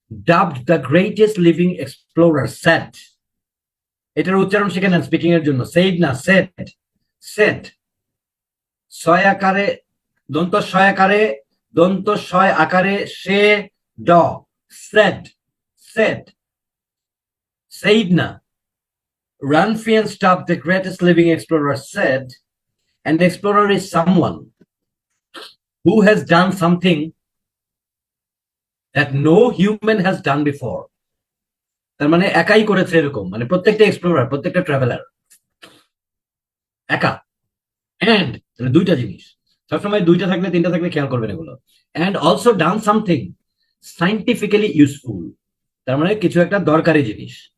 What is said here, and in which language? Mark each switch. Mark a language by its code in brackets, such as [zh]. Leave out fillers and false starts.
[en] dubbed the greatest living explorer set, [bn] এটার উচ্চারণ শিখে নেন স্পিকিং এর জন্য। সেইড না, সেট। সেট ছয় আকারে, দন্ত ছয় আকারে, দন্ত ছয় আকারে সে ড, সেট, সেট, সেইড না। [en] Ranfian Stubb, the greatest living explorer, said, an explorer is someone who has done something that no human has done before. [bn] তার মানে একাই করেছে এরকম, মানে প্রত্যেকটা এক্সপ্লোরার, প্রত্যেকটা ট্রাভেলার একা। অ্যান্ড দুইটা জিনিস, সবসময় দুইটা থাকলে তিনটা থাকলে খেয়াল করবেন এগুলো। [en] and also done something scientifically useful, [bn] তার মানে কিছু একটা দরকারি জিনিস।